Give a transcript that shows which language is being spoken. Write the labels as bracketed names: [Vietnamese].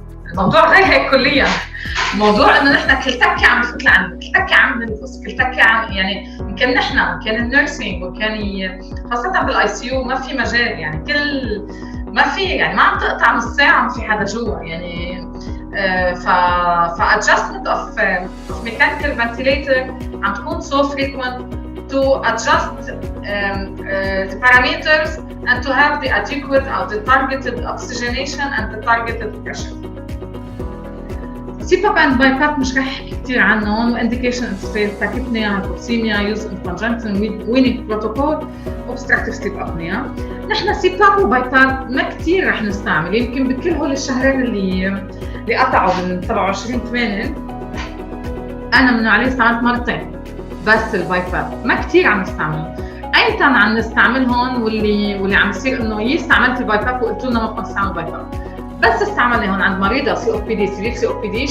[Arabic] الموضوع غير هيك كليا، الموضوع انه نحن كل تكه عم نفوت لعند، كل تكه عم ننفس، كل تكه عم يعني يمكن نحن كان النيرسينج وكان خاصه بالاي سي يو ما في مجال، يعني كل ما في، يعني ما عم تقطع نص ساعه ما في حدا جوا يعني. [English] ف adjustment of mechanical ventilator [Arabic] عم تكون [English] so frequent to adjust the parameters and to have the adequate or the targeted oxygenation and the targeted pressure. [Arabic] CPAP and BiPAP مش رح احكي كثير عنهم. [English] indication of tachypnea, hypoxemia, use in conjunction with weaning protocol, obstructive sleep apnea. [Arabic] نحن CPAP وبايباب ما كثير رح نستعمل، يمكن بكل هول الشهرين اللي قطعوا من 27/8 انا من عليه استعملت مرتين بس البايباب، ما كثير عم نستعملهم. ايمتى عم نستعملهم واللي عم يصير انه استعملت البايباب وقلت لنا ما بدنا نستعمل بايباب، بس استعملنا هون عند مريضه COPD severe COPD.